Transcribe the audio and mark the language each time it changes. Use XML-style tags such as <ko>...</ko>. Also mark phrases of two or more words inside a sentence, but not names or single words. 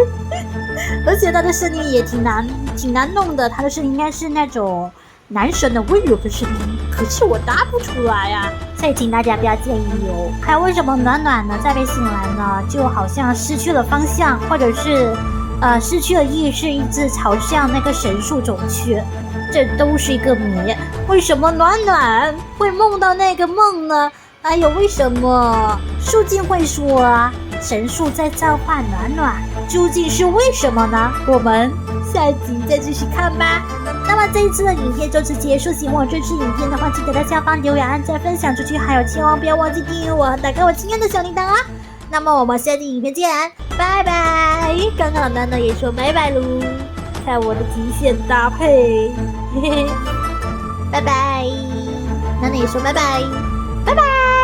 <zh>而且他的聲音也挺難弄的，他的声音應該是那種男神的溫柔的聲音，可是我答不出來啊，所以請大家不要介意哦。還有為什麼暖暖呢再被醒來呢，就好像失去了方向，或者是失去了意識，一直朝向那個神樹走去，這都是一個謎。為什麼暖暖會夢到那個夢呢？還有為什麼樹精會說神樹在召喚暖暖，究竟是為什麼呢？我們下一集再繼續看吧。那麼這一次的影片就此結束，喜歡我這次影片的話，記得在下方留言、按讚、分享出去，還有千萬不要忘記訂閱我，打開我親愛的小鈴鐺啊！那麼我們下期影片見，拜拜！剛剛暖暖也說拜拜嘍，看我的極限搭配，嘿嘿，拜拜！暖暖也說拜拜，拜拜。</zh>